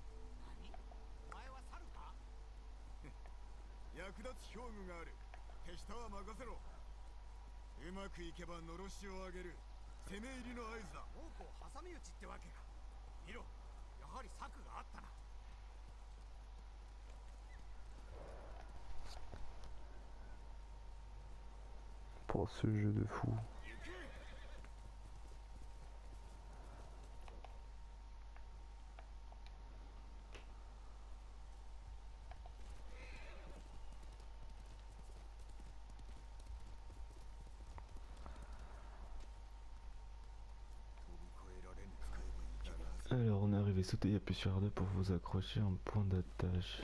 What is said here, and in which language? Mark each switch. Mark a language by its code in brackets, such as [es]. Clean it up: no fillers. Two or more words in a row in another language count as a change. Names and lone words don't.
[ja] 何？お前は猿か？役立つ兵具がある。手下は任せろ。うまくいけばのろしを上げる。攻め入りの合図だ。猛虎挟み撃ちってわけか。見ろ、やはり策があったな。 [fr] Pour ce jeu de fou. Alors on est arrivé, sautez, appuyer sur R2 pour vous accrocher un point d'attache.